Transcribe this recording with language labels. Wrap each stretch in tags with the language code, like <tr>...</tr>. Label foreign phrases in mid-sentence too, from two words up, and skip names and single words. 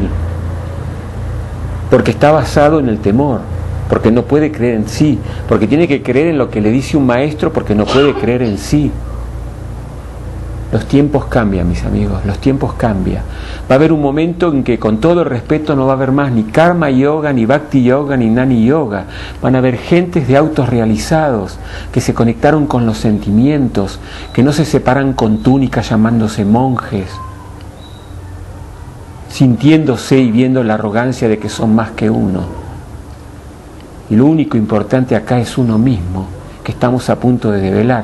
<es>Porque está basado en el temor, porque no puede creer en sí, porque tiene que creer en lo que le dice un maestro, porque no puede creer en sí. Los tiempos cambian, mis amigos, los tiempos cambian. Va a haber un momento en que, con todo el respeto, no va a haber más ni karma yoga, ni bhakti yoga, ni nani yoga. Van a haber gentes de autos realizados, que se conectaron con los sentimientos, que no se separan con túnicas llamándose monjes, sintiéndose y viendo la arrogancia de que son más que uno. Y lo único importante acá es uno mismo, que estamos a punto de develar.</es>